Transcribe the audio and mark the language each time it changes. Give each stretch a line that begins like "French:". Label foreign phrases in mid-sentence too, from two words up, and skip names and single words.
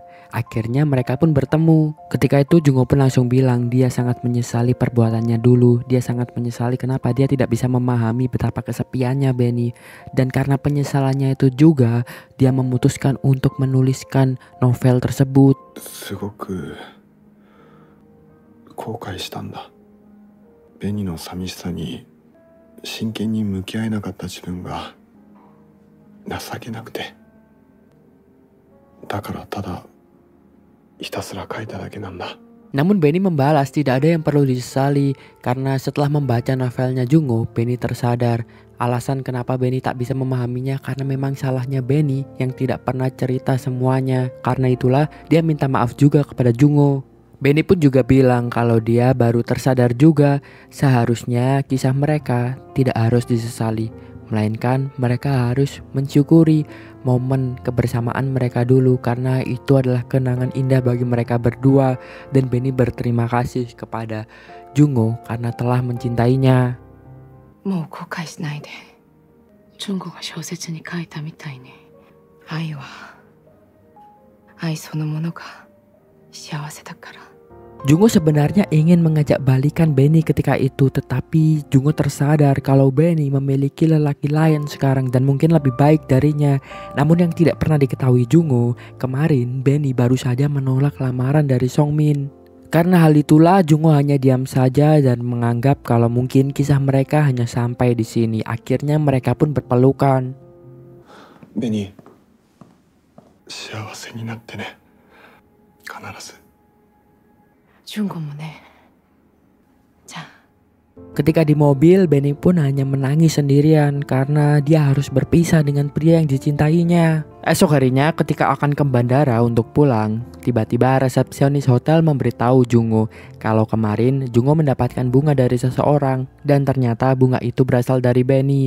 Indonesian: Akhirnya mereka pun bertemu. Ketika itu Jungo pun langsung bilang dia sangat menyesali perbuatannya dulu. Dia sangat menyesali kenapa dia tidak bisa memahami betapa kesepiannya Benny. Dan karena penyesalannya itu juga dia memutuskan untuk menuliskan novel tersebut.
Japanese: 後悔したんだ。ベニの寂しさに真剣に向き合えなかった自分が情けなくて、だからただひたすら書いただけなんだ。
Indonesian: Namun Benny membalas tidak ada yang perlu disesali karena setelah membaca novelnya Jungo, Benny tersadar alasan kenapa Benny tak bisa memahaminya karena memang salahnya Benny yang tidak pernah cerita semuanya. Karena itulah dia minta maaf juga kepada Jungo. Benny pun juga bilang kalau dia baru tersadar juga seharusnya kisah mereka tidak harus disesali, melainkan mereka harus mensyukuri momen kebersamaan mereka dulu karena itu adalah kenangan indah bagi mereka berdua. Dan Benny berterima kasih kepada Jungo karena telah mencintainya.
Japanese: もう後悔しないで。Jungoが小説に書いたみたいに、愛は愛そのものが幸せだから。
Indonesian: Jungo sebenarnya ingin mengajak balikan Benny ketika itu, tetapi Jungo tersadar kalau Benny memiliki lelaki lain sekarang dan mungkin lebih baik darinya. Namun yang tidak pernah diketahui Jungo, kemarin Benny baru saja menolak lamaran dari Songmin. Karena hal itulah Jungo hanya diam saja dan menganggap kalau mungkin kisah mereka hanya sampai di sini. Akhirnya mereka pun berpelukan. Benny,
Japanese: 幸せになってね。必ず。 Jungoもね。じゃあ。
Indonesian: Ketika di mobil, Benny pun hanya menangis sendirian karena dia harus berpisah dengan pria yang dicintainya. Esok harinya ketika akan ke bandara untuk pulang, tiba-tiba resepsionis hotel memberitahu Jungo kalau kemarin Jungo mendapatkan bunga dari seseorang dan ternyata bunga itu berasal dari Benny.